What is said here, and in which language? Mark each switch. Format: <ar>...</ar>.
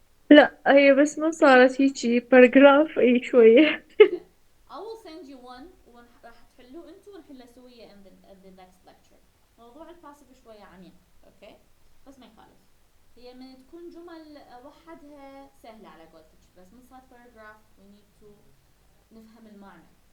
<ar>لا هي بس ما صارت هيجي باراجراف اي شوية.</ar> <en>Okay. I will send you one</en> <ar>راح تحلوه انتوا ونحله سوية</ar> <en>in the next lecture.</en> <ar>موضوع الباسف شوية عميق.</ar> <en>Okay.</en> <ar>بس ما يخالف. هي من تكون جمل وحدها سهلة على قولتك، بس من صارت paragraph</ar> <en>we need to</en> <ar>نفهم المعنى.</ar>